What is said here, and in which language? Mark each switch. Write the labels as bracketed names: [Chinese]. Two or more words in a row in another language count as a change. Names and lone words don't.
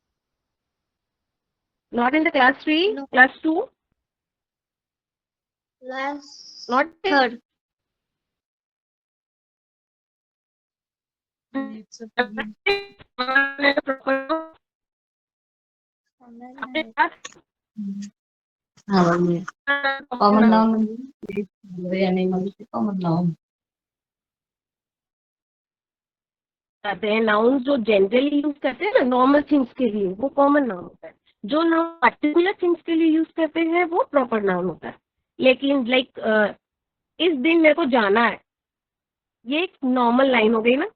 [English] Not in the class 3, No. class 2, Class not in third. common and proper noun. [Hindi] आपने class [Indonesian] Awalnya [English] common common noun. [Indonesian] noun yang manusia [English] common noun. [Hindi] करते हैं नाउन जो जनरली यूज करते हैं ना [English] normal things [Hindi] के लिए, वो [English] common noun [Hindi] होता है. जो नाउन [English] particular things [Hindi] के लिए यूज करते हैं वो [English] proper noun [Hindi] होता है. लेकिन लाइक इस दिन मेरे को जाना है, ये एक [English] normal line [Hindi] हो गई ना.